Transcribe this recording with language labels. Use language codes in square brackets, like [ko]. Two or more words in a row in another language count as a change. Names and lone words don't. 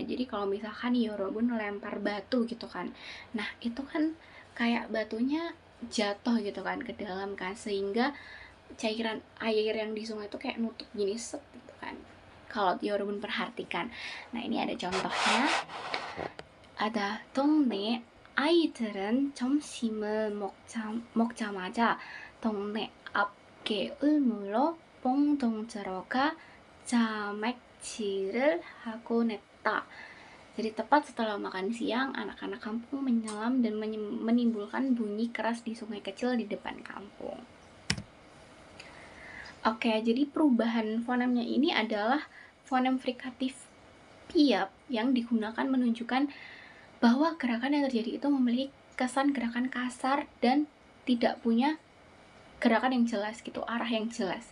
[id] Jadi kalau misalkan Yorobun lempar batu gitu kan, nah itu kan kayak batunya jatuh gitu kan ke dalam kan, sehingga cairan air yang di sungai itu kayak nutup gini set gitu kan, kalau Yorobun perhatikan. Nah ini ada contohnya, ada [ko] 동네 아이들은 점심을 먹자마자 동네 앞 개울물로 뽕동 들어가 자맥질을 하곤 했다. [id] Jadi tepat setelah makan siang, anak-anak kampung menyelam dan menimbulkan bunyi keras di sungai kecil di depan kampung. Oke, jadi perubahan fonemnya ini adalah fonem frikatif piap yang digunakan menunjukkan bahwa gerakan yang terjadi itu memiliki kesan gerakan kasar dan tidak punya gerakan yang jelas gitu, arah yang jelas.